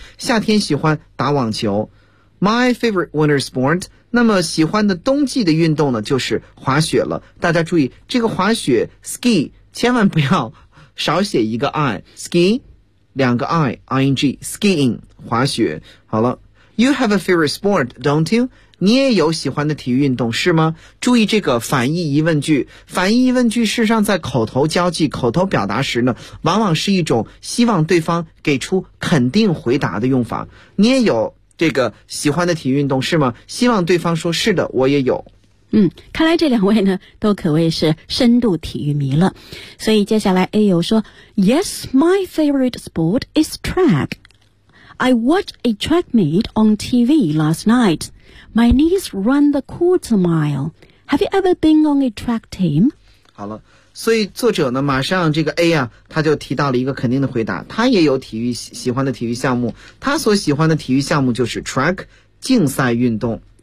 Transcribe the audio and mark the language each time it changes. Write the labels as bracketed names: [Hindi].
[Chinese] 夏天喜欢打网球， [English] my favorite winter sport， [Chinese] 那么喜欢的冬季的运动呢就是滑雪了。大家注意这个滑雪 ski 千万不要少写一个 i， ski 两个 i， ing skiing 滑雪。好了， [English] You have a favorite sport, don't you? [Chinese] 你也有喜欢的体育运动是吗？注意这个反义疑问句，反义疑问句事实上在口头交际口头表达时呢，往往是一种希望对方给出肯定回答的用法。你也有这个喜欢的体育运动是吗？希望对方说是的，我也有。嗯，看来这两位呢都可谓是深度体育迷了。所以接下来 A 友说 [English] Yes, my favorite sport is track. I watched a track meet on TV last night. My knees run the quarter mile. Have you ever been on a track team? [Chinese] 好了，所以作者呢马上这个 A 啊他就提到了一个肯定的回答，他也有体育喜欢的体育项目，他所喜欢的体育项目就是 track 竞赛运动。